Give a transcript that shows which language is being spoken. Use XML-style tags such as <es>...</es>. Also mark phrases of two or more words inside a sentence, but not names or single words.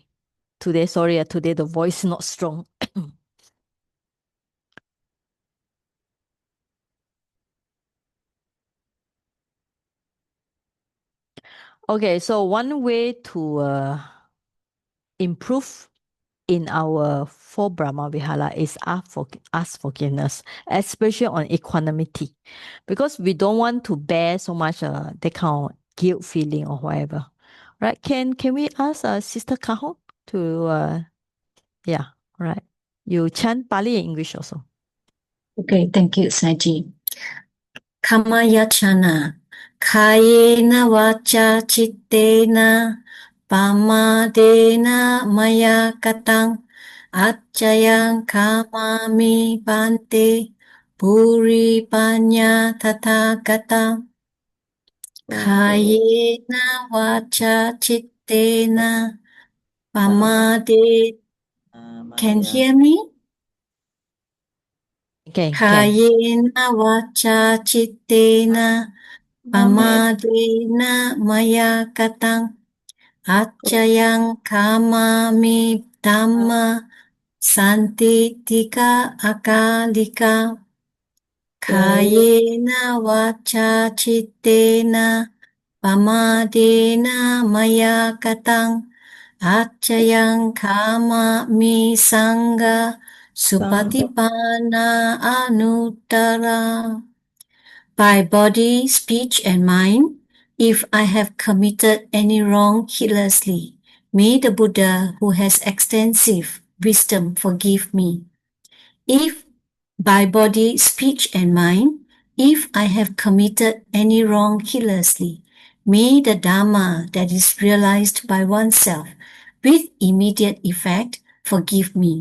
<en>Today, sorry, today the voice not strong. Okay, so one way to improve in our 4 Brahma Vihara is ask forgiveness, especially on equanimity, because we don't want to bear so much that kind of guilt feeling or whatever. Right? Can we ask Sister Kaho to yeah, right. You chant Pali and English also. Okay, thank you, Saji.</en> <pi>Kamayachana, kayena vacha chittena, pamadena maya katang, acchayang kamami bante, puri panya tathagata. Kayena vacha chittena, pamade.</pi> <en>Can hear me? Can.</en> <pi>Kayena vacha chittena, pamadena maya katang, acchayang kamami dhamma, santi tika akalika. Kayena vacha chittena, pamadena maya katang, acchayang kamami sangha, supatipana anuttara.</pi> <en>By body, speech, and mind, if I have committed any wrong heedlessly, may the Buddha, who has extensive wisdom, forgive me. If by body, speech, and mind, if I have committed any wrong heedlessly, may the Dhamma that is realized by oneself with immediate effect forgive me.</en>